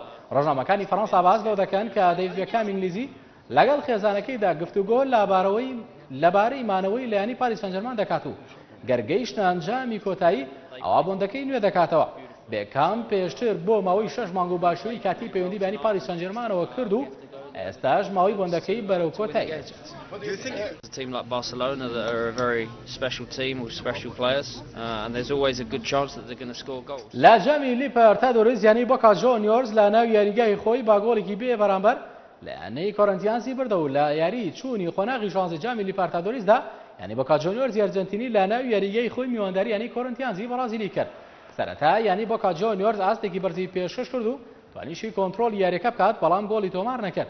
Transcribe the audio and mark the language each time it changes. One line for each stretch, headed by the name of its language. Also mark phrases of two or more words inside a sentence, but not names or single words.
Central Kurdish: ڕۆژنامەکانی فەڕەنسا باز لەوە دەکەن کە دەیڤید بێکام ئینگلیزی لەگەڵ خێزانەکەیدا گفتوگۆ لەبارەی مانەوەی لە یانی پاریس سەن ژەرمان دەکات و گەرگەیشتە ئەنجامی کۆتایی ئەوە بۆندەکەی نوێ دەکاتەوە. بێکام پێشتر بۆ ماوەی 6 مانگ و باشووری کاتی پەیوەندی بە یانی پاریس سەن ژەرمانەوە کرد و ئێستاش ماوەی بۆندەکەی بەرەو کۆتایی.
English: A team like Barcelona that are a very special team with special players, and there's always a good chance that they're going to score goals.
Central Kurdish: لە جەمی لیپەرتادۆریس یانی بۆکا جۆنیۆرز لە ناو یاریگای خۆی با گۆڵێکی بێ بەرامبەر لە یانەی کۆرنتیانسی بردە و لە یاری چوونی خۆناغی ژانزە جامی لیپەرتادۆریسدا یانی بۆکا جۆنیۆرز ئەرجەنتینی لە ناو یاریگای خۆی میوانداری یانی کۆرنتیانسی بەرازیلی کرد. سەرەتا یانی بۆکا جۆنیۆرز ئاستێکی بەرزی پێشکەش کرد و توانیشی کۆنتڕۆل یاریەکە بکات، بەڵام گۆڵی تۆمار نەکرد.